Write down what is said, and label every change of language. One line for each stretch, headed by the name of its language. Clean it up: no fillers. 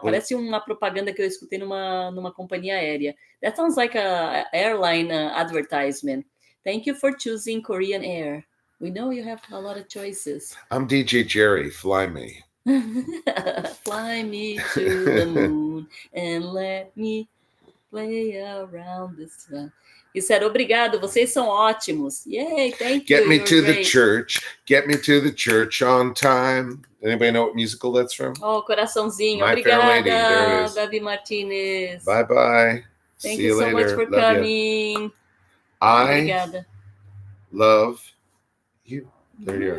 Portuguese: Parece uma propaganda que eu escutei numa companhia aérea.
English: That sounds like a airline advertisement. Thank you for choosing Korean Air. We know you have a lot of choices. I'm DJ Jerry. Fly me. Fly me to the moon and let me play around the sun. He said,
Portuguese: obrigado, vocês são ótimos.
English: Yay, thank you. Get me to the church. Get me to the church on time. Anybody know what musical that's from?
Portuguese: Oh, coraçãozinho.
English: My
Portuguese: Obrigada,
English: Fair Lady. There it is. Davi Martinez. Bye-bye. Thank See you so later. much for Love coming.
Portuguese: Obrigada.
English: Love you. There you are.